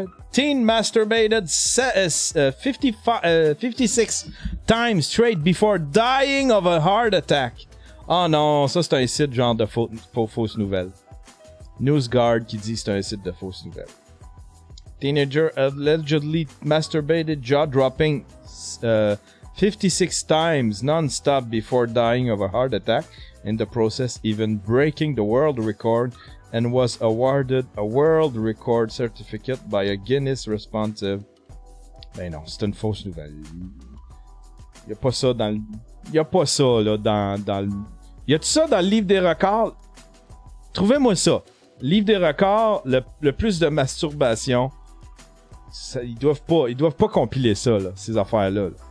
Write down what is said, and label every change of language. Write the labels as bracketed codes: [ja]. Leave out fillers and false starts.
[en] Teen masturbated 56 times straight before dying of a heart attack. [fr] Oh non, ça c'est un site genre de fausses nouvelles. NewsGuard qui dit c'est un site de fausses nouvelles. [en] Teenager allegedly masturbated jaw-dropping 56 times non-stop before dying of a heart attack, in the process even breaking the world record, and was awarded a world record certificate by a Guinness responsive. [fr] Ben non, c'est une fausse nouvelle. Y a pas ça dans le... Y a pas ça, là, dans le... Y a-tu ça dans le livre des records? Trouvez-moi ça. Livre des records, le plus de masturbation. Ça, ils doivent pas compiler ça, là, ces affaires-là.